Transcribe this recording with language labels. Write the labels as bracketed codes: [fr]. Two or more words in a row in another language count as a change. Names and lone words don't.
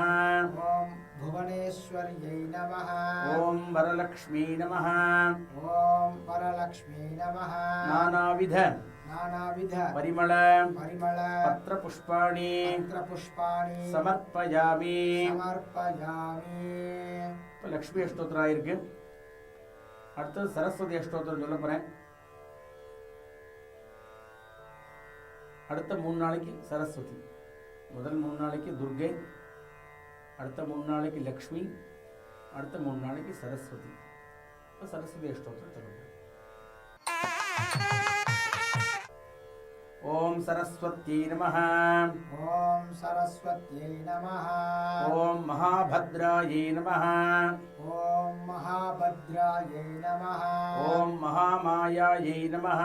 [sa] ॐ भुवनेश्वर्यै नमः ॐ वरलक्ष्मी नमः ॐ वरलक्ष्मी नमः नानाविध नानाविध परिमळ परिमळ पत्रपुष्पाणि पत्रपुष्पाणि समर्पयामि समर्पयामि [ta] இப்போ லக்ஷ்மி அஷ்டோத்திரம் ஆயிருக்கு. அடுத்தது சரஸ்வதி அஷ்டோத்திரம் சொல்ல போகிறேன். அடுத்த 3 நாளைக்கு சரஸ்வதி, முதல் 3 நாளைக்கு துர்கை, அடுத்த 3 நாளைக்கு லக்ஷ்மி, அடுத்த 3 நாளைக்கு சரஸ்வதி. இப்போ சரஸ்வதி அஷ்டோத்திரம் சொல்ல போகிறேன். [sa] ओम सरस्वत्यै नमः ॐ सरस्वत्यै नमः ओम महाभद्रायै नमः ॐ महाभद्रायै नमः ओम महामायायै नमः